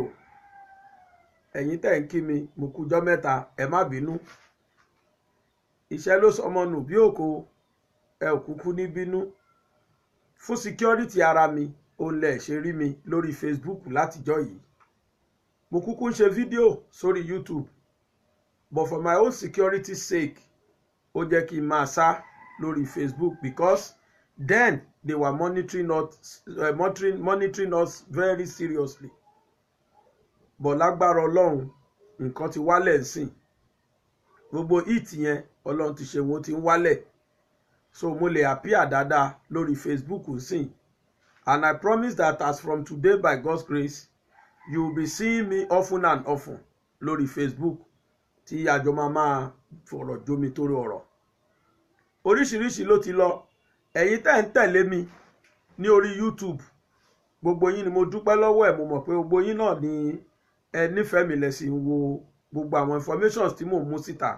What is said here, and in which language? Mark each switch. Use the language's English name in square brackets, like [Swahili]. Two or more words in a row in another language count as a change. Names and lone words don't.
[Yoruba] Ẹ̀yin tẹ́ ń kí mi, mo kújọ́ mẹ́ta, ẹ má bínú. Iṣẹ́ ló sọmọ nù bí òkò, ẹ ò kúkú ní bínú. Fún security ara mi, ó lẹ ṣe rí mi lórí Facebook látijọ́ yìí. Mo kúkú ń ṣe fídíò sórí YouTube, [English] but for my own security sake, [Yoruba] ó jẹ́ kí n máa sá lórí Facebook [English] because then they were monitoring us very seriously. [Yoruba] But lágbára Ọlọ́run, nǹkan ti wálẹ̀ nsìn. Gbogbo hit yẹn Ọlọ́run ti ṣe wọ́n ti ń wálẹ̀. So mo lè appear dáadáa lórí Facebook nsìn. [English] And I promise that as from today, by God's grace, you will be seeing me often and often [Yoruba] lórí Facebook tí àjọ máa fọ̀rọ̀ jómi torí ọ̀rọ̀. Oríṣiríṣi ló ti lọ. Ẹ̀yin tẹ́ ń tẹ̀lé mi ní orí YouTube, gbogbo yín ni mo dúpẹ́ lọ́wọ́ ẹ̀. Mo mọ̀ pé gbogbo yín náà ni ẹ nífẹ̀ẹ́ mi lẹ sì ń wo gbogbo àwọn informations tí mò ń mú síta.